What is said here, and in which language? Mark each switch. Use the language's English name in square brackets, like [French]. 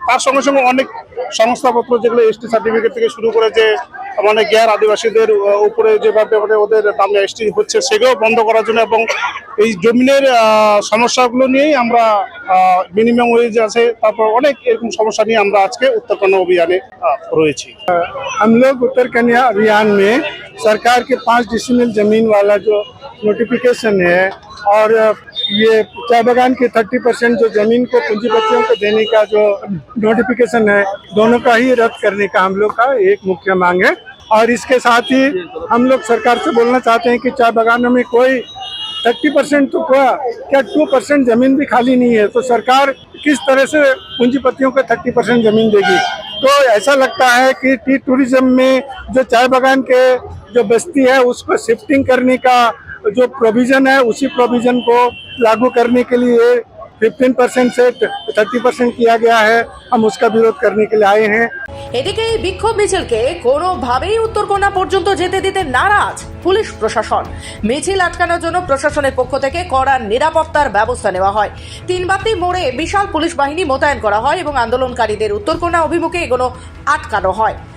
[Bangla] তার সঙ্গে সঙ্গে অনেক সংস্থাপত্র যেগুলো এসটি সার্টিফিকেট থেকে শুরু করে যে মানে গ্যার আদিবাসীদের উপরে যেভাবে ওদের দাম এসটি হচ্ছে, সেগুলো বন্ধ করার জন্য এবং এই জমিনের সমস্যাগুলো নিয়েই আমরা মিনিমাম ওয়েজ আছে, তারপর অনেক এরকম সমস্যা নিয়ে আমরা আজকে উত্তর কন্যা অভিযানে রয়েছি। [Hindi] हम लोग उत्तर कन्या अभियान में सरकार के 5 डिसिमिल जमीन वाला जो नोटिफिकेशन है और ये चाय बागान के 30% जो जमीन को पूंजीपतियों को देने का जो नोटिफिकेशन है, दोनों का ही रद्द करने का हम लोग का एक मुख्य मांग है। और इसके साथ ही हम लोग सरकार से बोलना चाहते हैं कि चाय बागानों में कोई 30% तो क्या 2% जमीन भी खाली नहीं है, तो सरकार किस तरह से पूंजीपतियों को 30% जमीन देगी। तो ऐसा लगता है कि टी टूरिज्म में जो चाय बागान के जो बस्ती है उसको शिफ्टिंग करने का जो प्रोविजन है, उसी प्रोविजन को लागू करने के लिए 15% से 30% किया गया है। हम उसका विरोध करने के लिए आए हैं। [Bangla] এদিকে এই বিক্ষোভ মিছিলকে কোনোভাবেই উত্তরকোনা পর্যন্ত যেতে দিতে নারাজ পুলিশ প্রশাসন। মিছিল আটকানোর জন্য প্রশাসনের পক্ষ থেকে কড়া নিরাপত্তার ব্যবস্থা নেওয়া হয়। 3 বাতি মোড়ে বিশাল পুলিশ বাহিনী মোতায়েন করা হয় এবং আন্দোলনকারীদের উত্তরকোনা অভিমুখে এগোনো আটকানো হয়।